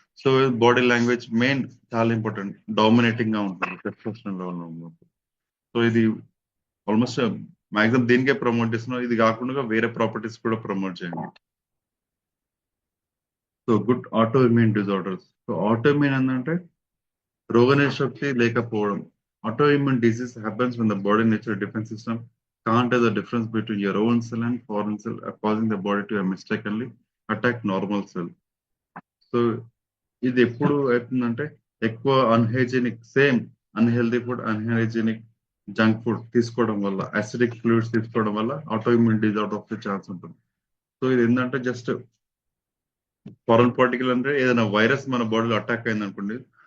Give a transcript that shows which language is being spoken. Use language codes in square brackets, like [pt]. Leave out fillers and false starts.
[te] So body language main చాలా important, dominating గా ఉంటుంది టెస్టోస్టెరాన్ లెవెల్ ఉన్నప్పుడు. సో ఇది ఆల్మోస్ట్ మాక్సిమం దీనికే ప్రమోట్ చేస్తున్నాం. ఇది కాకుండా వేరే ప్రాపర్టీస్ కూడా ప్రమోట్ చేయండి. So good auto immune disorders. So auto immune ఏంటంటే రోగనిరోధక శక్తి లేకపోవడం. [en] Autoimmune disease happens when the body nature defense system can't tell the difference between your own cell and foreign cell, causing the body to mistakenly attack normal cell. [te] So ఇది ఎప్పుడు అవుతుందంటే ఎక్కువ unhealthy food, unhygienic junk food తీసుకోవడం వల్ల, acidic fluids తీసుకోవడం వల్ల auto immune disorder వచ్చే chance ఉంటుంది. సో ఇది ఏంటంటే జస్ట్ ఫారెన్ పార్టికల్ అంటే ఏదైనా వైరస్ మన బాడీలో అటాక్ అయింది అనుకోండి.